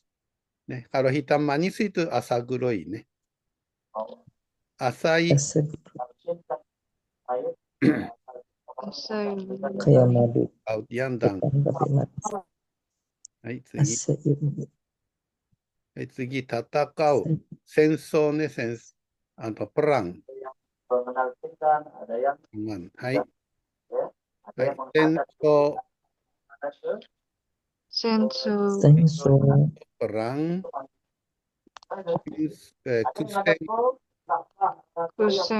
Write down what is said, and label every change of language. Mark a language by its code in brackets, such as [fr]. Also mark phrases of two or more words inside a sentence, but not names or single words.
[id] Kalau hitam manis itu asaguroi nih. [ja] Asai. [id] Kayak madu. Laut yang dangkal. [ja] 次、戦う。戦争ね、perang. [id] Aman. [ja] はい。はい. Senso, Sensu. Senso. [id] perang. Kusen, [ja] Kusen.